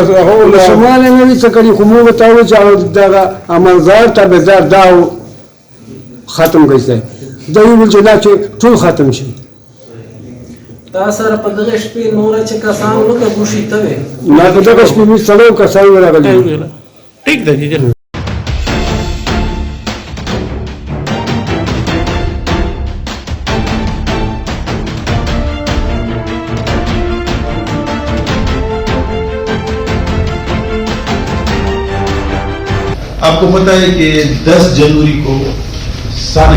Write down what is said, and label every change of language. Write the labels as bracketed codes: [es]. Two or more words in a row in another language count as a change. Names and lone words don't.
[ps] ماشومان یې نه وي څه کړي، خو موږ ورته وویل چې دغه امانځار تابعدار دا ختم کړئ. ده یې وویل چې دا چې ټول ختم شي. تا سره په دغه شپې نوره چې کسان ولکه ګوشي ته وې؟ نه، په دغه شپې مې څلور کسان ورغلي. ٹھیک ده جی. [ur] آپ کو پتا ہے کہ 10 جنوری کو سانحہ